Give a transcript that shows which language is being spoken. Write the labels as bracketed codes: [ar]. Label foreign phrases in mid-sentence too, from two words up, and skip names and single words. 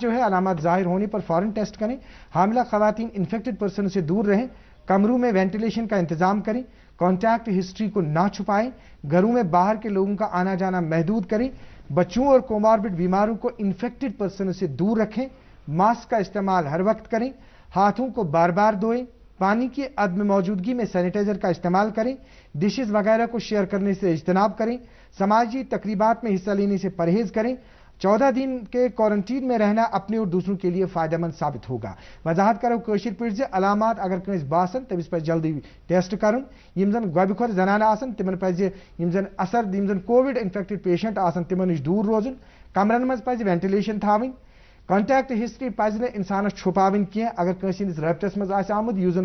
[ur] جو ہے علامات ظاہر ہونے پر فوراً ٹیسٹ کریں, حاملہ خواتین [en] infected person [ur] سے دور رہیں, کمروں میں وینٹیلیشن کا انتظام کریں, [en] contact history [ur] کو نہ چھپائیں, گھروں میں باہر کے لوگوں کا آنا جانا محدود کریں, بچوں اور کوماربڈ بیماروں کو [en] infected person [ur] سے دور رکھیں, ماسک کا استعمال ہر وقت کریں, ہاتھوں کو بار بار دھوئیں, پانی کی عدم موجودگی میں سینیٹائزر کا استعمال کریں, ڈشز وغیرہ کو شیئر کرنے سے اجتناب کریں, سماجی تقریبات میں حصہ لینے سے پرہیز کریں. 14 دن کے کوارنٹین میں رہنا اپنے اور دوسروں کے لیے فائدہ مند ثابت ہوگا. [ks] وضاحت کرو کشیر پہ علامات اگر کنس باسن تمس پہ جلدی ٹیسٹ کرن, یم زن گوبہ کھت زنان آسن تمن پہ یم زن اثر یم زن [en] Covid infected patient [ks] آسن تمن نش دور روزن, کمرن مز پہ وینٹیلیشن تھاون, [en] contact history [ks] پہ انسانس چھپاون کی اگر کنس ہندس رابطس مز آمت یس زن